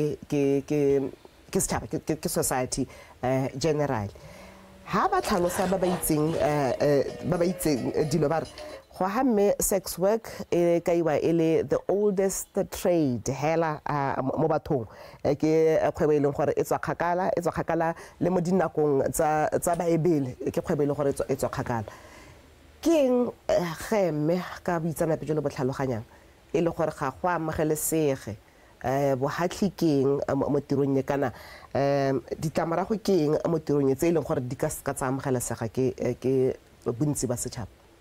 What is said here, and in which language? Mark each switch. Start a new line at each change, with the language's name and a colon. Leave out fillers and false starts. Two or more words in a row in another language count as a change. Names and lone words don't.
Tswana: ke society general ha ba tlhalosa ba ba itseng dilo ba go ha mme
English: sex work
Tswana: kaiwa ele the
English: oldest trade
Tswana: hela mo bathong ke kgwebo ileng gore e tswa kgakala le mo dinakong tsa baebele ke kgwebo ile gore e tswa kgakala keng gemme ka boitsanape jo le botlhaloganyang e le gore ga go amogelesege bo hatlikeng mo tirong ye kana ditlamarago keng mo tirong ye tse e leng gore di ka tsa amogelesega ke bontsi ba setšhaba